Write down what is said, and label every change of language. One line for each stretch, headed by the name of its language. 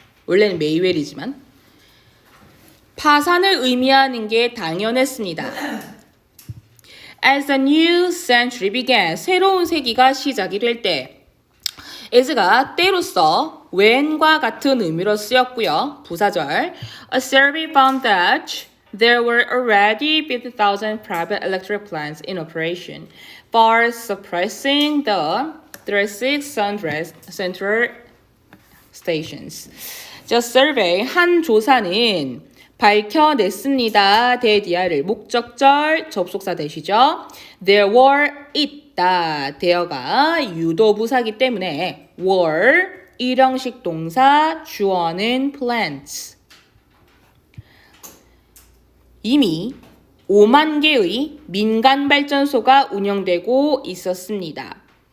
Korean: 원래는 may well이지만 파산을 의미하는 게 당연했습니다.
English: As the new century began,
Korean: 새로운 세기가 시작이 될 때 as가 때로써 when과 같은 의미로 쓰였고요. 부사절
English: A survey found that There were already 50,000 private electric plants in operation, far surpassing the 3600 central stations.
Korean: The survey, 한 조사는 밝혀냈습니다. 대디아를 목적절 접속사 대시죠. There were 있다. there가 유도부사기 때문에 were 일형식 동사 주어는 plants. 이미 5만 개의 민간 발전소가 운영되고 있었습니다.